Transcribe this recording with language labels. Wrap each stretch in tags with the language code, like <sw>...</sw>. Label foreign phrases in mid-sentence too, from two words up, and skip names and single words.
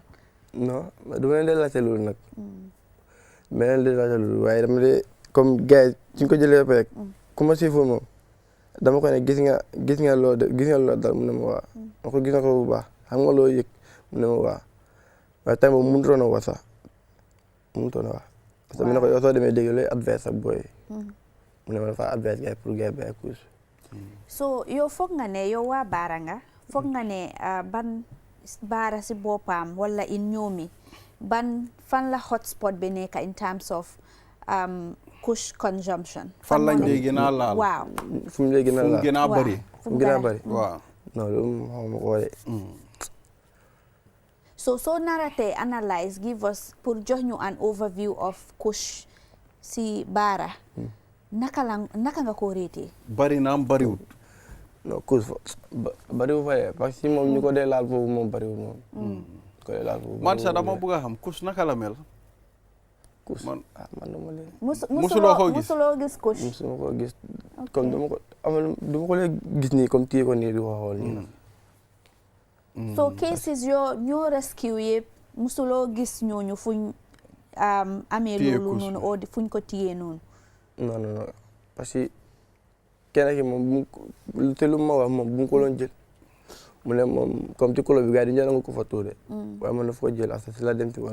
<wo>non du ma leen dee laajte loolu nag. ma leen dee laajte loolu waaye dama dee comme gars yi suñ ko jëlee ba rek commencé foofu moom dama ko ne gis nga loo dal mu ne ma waa ma ko gis nga ko bu baax xam nga loo yëg mu ne ma waa waaye time boobu mënutoon a wax sax mënutoon a wax</wo> <fr>parce que</fr> <wo>mu ne ko yow soo demee dégg looy advice ak booy mu ne ma dafa advice gars pour gars bay couche. so yow foog nga ne yow waa Baara nga foog nga ne ban Baara si boppam wala in ñoomi ban fan la hotspot bi nekk</wo> <en>in terms of</en> <wo>couche consumption. fan lañ dee gën a laal. waaw fu mu dee gën a laal fu mu gën a bëri. fu mu gën a bëri waaw. non loolu xaw ma ko waxee. so naratee analyse</wo> <en>give us</en> <wo>pour jox ñu</wo> <en>an overview of</en> <wo>couche si Baara. naka nga ko réetee. bari naam bariwut. non couche bariwul fa yee</wo> <fr>parce que</fr> <wo>moom ñu ko dee laal foofu moom bariwul moom. ko dee laal foofu man sax dama bëgg a xam couche naka la mel. couche man dama leen. musuloo ko gis musuloo gis couche. musuma ko gis comme dama ko leen gis nii comme téye ko nii di ko xool nii. so cases yoo ñoo rescue yëpp musuloo gis ñooñu fuñ amee loolu noonu oo fuñ ko téyee noonu. non</wo> <fr>parce que</fr> <wo>kenn ki moom te lu ma wax moom bu mu ko doon jël mu ne moom comme ci kolo bi gars yi dañu nga ko fa tuure waaye man dafa ko jël asa si la dem ci</wo>